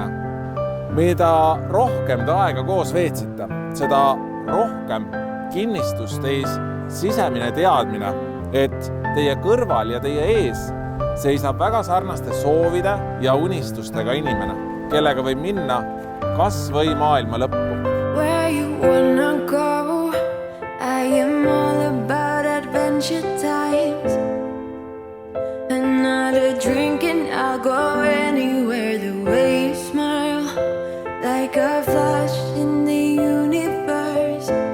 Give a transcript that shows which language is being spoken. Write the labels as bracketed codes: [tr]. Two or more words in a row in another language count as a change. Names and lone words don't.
[et] Mida rohkem te aega koos veetsite, seda rohkem kinnistus teis sisemine teadmine, et teie kõrval ja teie ees seisab väga sarnaste soovide ja unistustega inimene, kellega võib minna kas või maailma lõppu. [en] Where you wanna go, I am all about adventure times. Another drink and I'll go anywhere. The way you smile, like a flash in the universe.